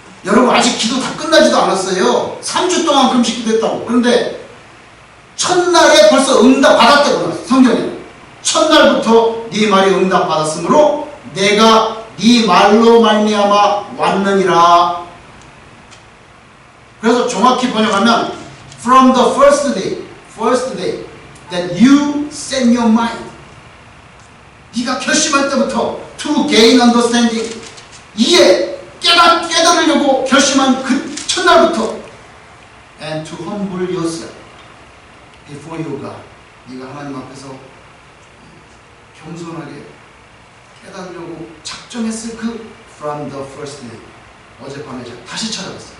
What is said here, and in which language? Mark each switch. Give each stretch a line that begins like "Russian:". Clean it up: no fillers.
Korean: 여러분 아직 기도 다 끝나지도 않았어요. 3주 동안 금식 기도했다고. 그런데 첫날에 벌써 응답받았다고 성경에. 첫날부터 네 말이 응답받았으므로 내가 네 말로 말미암아 왔느니라. 그래서 정확히 번역하면
English: from the first day that you set your mind.
Korean: 네가 결심할 때부터
English: to gain understanding,
Korean: 깨달으려고 결심한 그 첫날부터
English: and to humble yourself before your God,
Korean: 네가 하나님 앞에서 겸손하게 깨달으려고 작정했을 그
English: from the first day,
Korean: 어젯밤에 다시 찾아봤어요.